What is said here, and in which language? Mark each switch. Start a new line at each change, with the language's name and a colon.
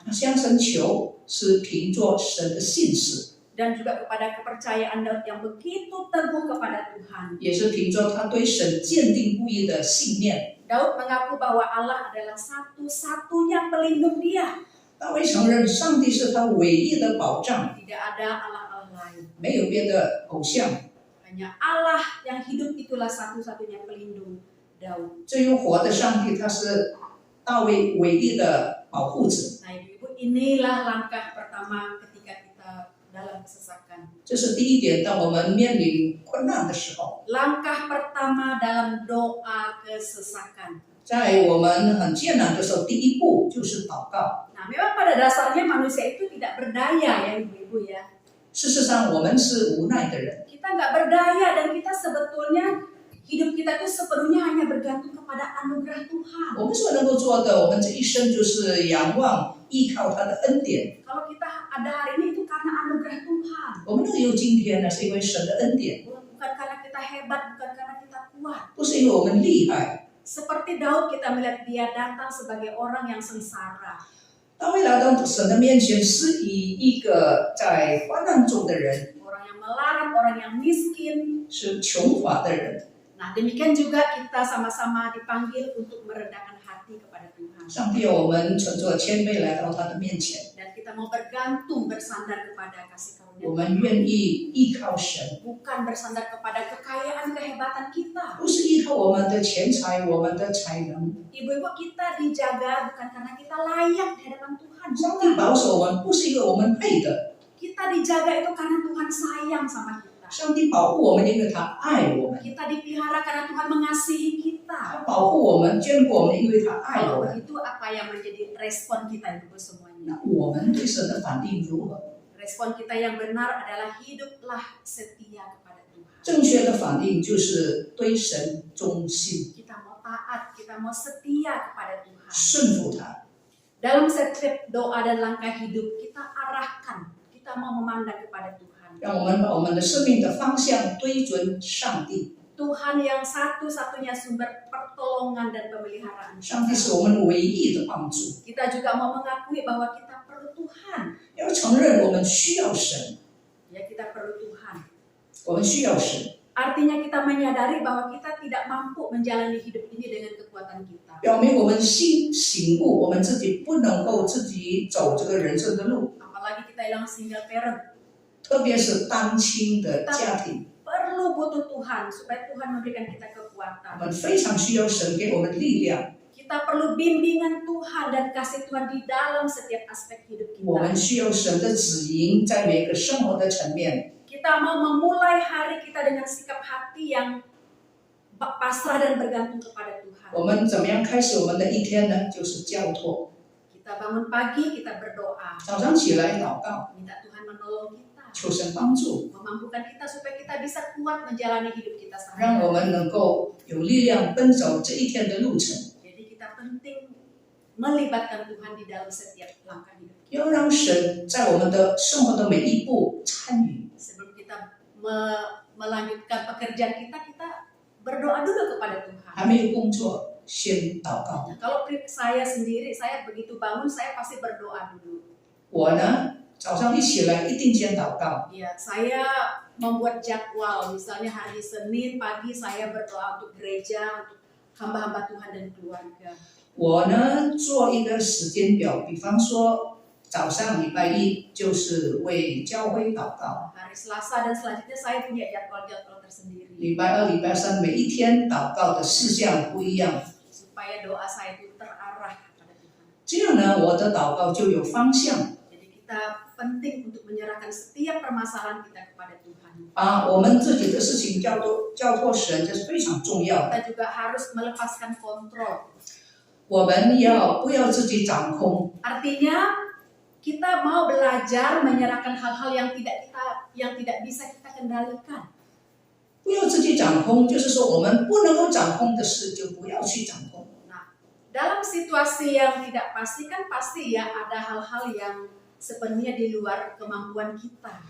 Chinese: 他向神求是凭着神的信实，
Indonesian: Dan juga kepada kepercayaan Daud yang begitu teguh kepada Tuhan.
Chinese: 也是凭着他对神坚定不移的信念。
Indonesian: Daud mengaku bahwa Allah adalah satu-satunya pelindung dia.
Chinese: 大卫承认上帝是他唯一的保障，
Indonesian: Tidak ada Allah-Allah lain.
Chinese: 没有别的偶像。
Indonesian: Hanya Allah yang hidup itulah satu-satunya pelindung Daud.
Chinese: 这有活的上帝，他是大卫唯一的保护者。
Indonesian: Nah, ibu-ibu, inilah langkah pertama ketika kita dalam kesesakan.
Chinese: 这是第一点，当我们面临困难的时候，
Indonesian: Langkah pertama dalam doa kesesakan.
Chinese: 在我们很艰难的时候，第一步就是祷告。
Indonesian: Nah, memang pada dasarnya manusia itu tidak berdaya ya ibu-ibu ya.
Chinese: 事实上，我们是无奈的人，
Indonesian: Kita nggak berdaya dan kita sebetulnya hidup kita itu sepenuhnya hanya bergantung kepada anugerah Tuhan.
Chinese: 我们所能够做的，我们这一生就是仰望、依靠他的恩典。
Indonesian: Kalau kita ada hari ini itu karena anugerah Tuhan.
Chinese: 我们能有今天呢，是因为神的恩典，
Indonesian: Bukan karena kita hebat, bukan karena kita kuat.
Chinese: 不是因为我们厉害。
Indonesian: Seperti Daud kita melihat dia datang sebagai orang yang sengsara.
Chinese: 大卫来到神的面前，是以一个在患难中的人，
Indonesian: Orang yang melarat, orang yang miskin.
Chinese: 是穷乏的人。
Indonesian: Nah, demikian juga kita sama-sama dipanggil untuk merendahkan hati hati kepada Tuhan.
Chinese: 上帝，我们存着谦卑来到他的面前，
Indonesian: Dan kita mau bergantung, bersandar kepada kasih
Chinese: 我们愿意依靠神，
Indonesian: bukan bersandar kepada kekayaan kehebatan kita.
Chinese: 不是依靠我们的钱财、我们的才能。
Indonesian: Ibu-ibu, kita dijaga bukan karena kita layak di hadapan Tuhan.
Chinese: 上帝保守我们，不是因为我们配的，
Indonesian: Kita dijaga itu karena Tuhan sayang sama kita.
Chinese: 上帝保护我们，因为他爱我们，
Indonesian: Kita dipelihara karena Tuhan mengasihi kita.
Chinese: 他保护我们、眷顾我们，因为他爱
Indonesian: Kalau
Chinese: 我们。
Indonesian: begitu, apa yang menjadi respon kita ibu semuanya?
Chinese: 那我们对神的反应如何？
Indonesian: Respon kita yang benar adalah hiduplah setia kepada Tuhan.
Chinese: 正确的反应就是对神忠心，
Indonesian: Kita mau taat, kita mau setia kepada Tuhan.
Chinese: 顺服他。
Indonesian: Dalam setiap doa dan langkah hidup, kita arahkan, kita mau memandang kepada Tuhan.
Chinese: 让我们把我们的生命的方向对准上帝。
Indonesian: Tuhan yang satu-satunya sumber pertolongan dan pemeliharaan
Chinese: 上帝
Indonesian: kita.
Chinese: 是我们唯一的帮助。
Indonesian: Kita juga mau mengakui bahwa kita perlu Tuhan.
Chinese: 要承认我们需要神，
Indonesian: Ya, kita perlu Tuhan.
Chinese: 我们需要神，
Indonesian: Artinya kita menyadari bahwa kita tidak mampu menjalani hidup ini dengan kekuatan kita.
Chinese: 表明我们醒悟，我们自己不能够自己走这个人生的路，
Indonesian: Apalagi kita yang single parent.
Chinese: 特别是单亲的家庭，
Indonesian: Perlu butuh Tuhan supaya Tuhan memberikan kita
Chinese: 我
Indonesian: kekuatan.
Chinese: 们非常需要神给我们力量，
Indonesian: Kita perlu bimbingan Tuhan dan kasih Tuhan di dalam setiap aspek hidup
Chinese: 我们
Indonesian: kita.
Chinese: 需要神的指引，在每个生活的层面。
Indonesian: Kita mau memulai hari kita dengan sikap hati yang pasrah dan bergantung kepada Tuhan.
Chinese: 我们怎么样开始我们的一天呢？就是交托，
Indonesian: Kita bangun pagi, kita berdoa.
Chinese: 早上起来祷告，
Indonesian: Minta Tuhan menolong kita.
Chinese: 求神帮助，
Indonesian: Memampukan kita supaya kita bisa kuat menjalani hidup kita
Chinese: 让我们能够有力量奔走这一天的路程。
Indonesian: Jadi kita penting melibatkan Tuhan di dalam setiap langkah hidup kita.
Chinese: 要让神在我们的生活的每一步参与。
Indonesian: Sebelum kita melanjutkan pekerjaan kita, kita berdoa dulu kepada Tuhan.
Chinese: 还没有工作，先祷告。
Indonesian: Nah, kalau saya sendiri, saya begitu bangun, saya pasti berdoa dulu.
Chinese: 我呢，早上一起来一定先祷告。
Indonesian: Ya, saya membuat jadwal. Misalnya hari Senin pagi saya berdoa untuk gereja, untuk hamba-hamba Tuhan dan keluarga.
Chinese: 我呢，做一个时间表，比方说早上礼拜一就是为教会祷告，
Indonesian: Hari Selasa dan selanjutnya saya punya jadwal-jadwal tersendiri.
Chinese: 礼拜二、礼拜三每一天祷告的事项不一样。
Indonesian: Supaya doa saya itu terarah kepada Tuhan.
Chinese: 这样呢，我的祷告就有方向，
Indonesian: Jadi kita penting untuk menyerahkan setiap permasalahan kita kepada Tuhan.
Chinese: 把我们自己的事情交托神，这是非常重要的。
Indonesian: Kita juga harus melepaskan kontrol.
Chinese: 我们不要自己掌控，
Indonesian: Artinya kita mau belajar menyerahkan hal-hal yang tidak bisa kita kendalikan.
Chinese: 不要自己掌控，就是说我们不能够掌控的事就不要去掌控。
Indonesian: Nah, dalam situasi yang tidak pasti kan pasti ya ada hal-hal yang sepenuhnya di luar kemampuan kita.